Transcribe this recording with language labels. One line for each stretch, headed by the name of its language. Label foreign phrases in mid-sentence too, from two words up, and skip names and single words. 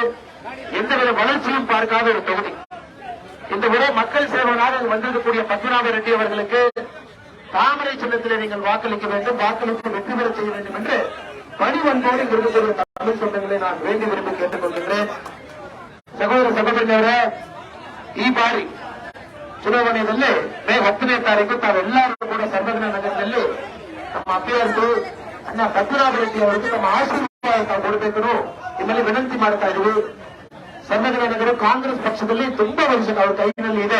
Tamil: எந்தவித வளர்ச்சியும் பார்க்காத ஒரு தொகுதி. இந்த முறை மக்கள் சேவனாக வந்திருக்கக்கூடிய பத்மநாப ரெட்டி அவர்களுக்கு தாமரை சின்னத்திலே நீங்கள் வாக்களிக்க வேண்டும், வாக்களித்து வெற்றி பெற செய்ய வேண்டும் என்று பணிவன்போடு இருக்கக்கூடிய தமிழ் சொந்தங்களை நான் வேண்டி விரும்பி கேட்டுக் கொள்கின்றேன்.
Kannada: ಸಹೋದರ ಸಹೋದರಿಯವರೇ, ಈ ಬಾರಿ ಚುನಾವಣೆಯಲ್ಲಿ ಮೇ 10ನೇ ತಾರೀಕು ತಾವೆಲ್ಲರೂ ಕೂಡ ಸರ್ವಜ್ಞ ನಗರದಲ್ಲಿ ನಮ್ಮ ಅಭ್ಯರ್ಥಿ ಅಣ್ಣ ಪದ್ಮನಾಭ ರೆಡ್ಡಿ ಅವರಿಗೆ ನಮ್ಮ ಆಶೀರ್ವಾದ ತಾವು ಕೊಡಬೇಕು ನಿಮ್ಮಲ್ಲಿ ವಿನಂತಿ ಮಾಡ್ತಾ ಇದ್ದೀವಿ. ಸರ್ವಜ್ಞ ನಗರ ಕಾಂಗ್ರೆಸ್ ಪಕ್ಷದಲ್ಲಿ ತುಂಬಾ ವರ್ಷ ಅವ್ರ ಕೈನಲ್ಲಿ ಇದೆ.